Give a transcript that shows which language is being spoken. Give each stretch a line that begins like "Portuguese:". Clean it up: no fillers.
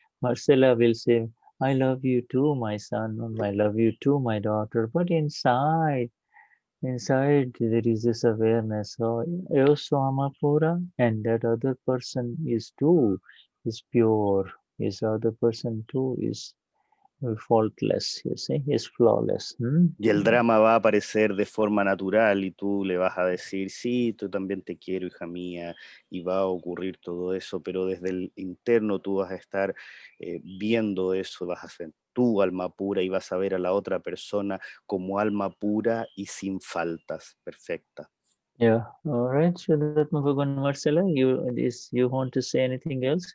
English: Marcela will say, I love you too, my son, or I love you too, my daughter. But inside there is this awareness. So, also Amapura, and that other person is pure. His other person too is faultless, you see, is flawless.
Spanish: Y el drama va a aparecer de forma natural y tú le vas a decir, sí, tú también te quiero, hija mía, y va a ocurrir todo eso, pero desde el interno tú vas a estar viendo eso, vas a ser tu alma pura y vas a ver a la otra persona como alma pura y sin faltas, perfecta.
English: Yeah, all right. Shuddha Marcela, you want to say anything else?